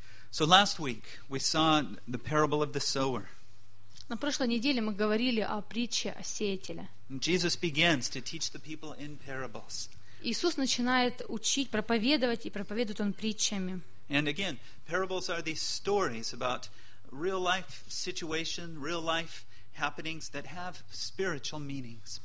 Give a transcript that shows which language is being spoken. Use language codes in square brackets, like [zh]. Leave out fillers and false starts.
[en] So last week we saw the parable of the sower. [ru] На прошлой неделе мы говорили о притче о сеятеле. [en] Jesus begins to teach the people in parables. [ru] Иисус начинает учить, проповедовать, и проповедует Он притчами. [en] And again, parables are these stories about real life situation, real life happenings that have spiritual meaning.